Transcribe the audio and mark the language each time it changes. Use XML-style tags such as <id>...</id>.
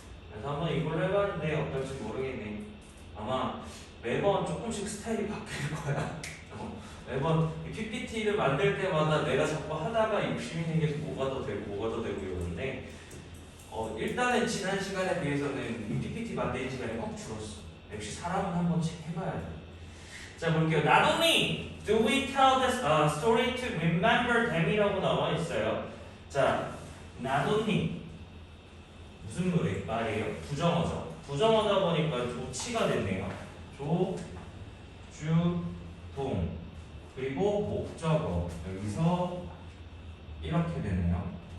<ko>그래서 한번 이걸로 해봤는데 어떨지 모르겠네. 아마 매번 조금씩 스타일이 바뀔 거야. 매번 PPT를 만들 때마다 내가 자꾸 하다가 욕심이 생겨서 뭐가 더 되고 이러는데 일단은 지난 시간에 비해서는 PPT 만드는 시간이 확 줄었어. 역시 사람은 한 번씩 해봐야 돼. 자, 볼게요.</ko> <en>Not only do we tell the story to remember them이라고</en> <ko>나와 있어요. 자, not only 무슨 말이에요? 부정어죠. 부정어다 보니까 조치가 됐네요. 조, 주, 동. 그리고 목적어 여기서 이렇게 되네요.</ko>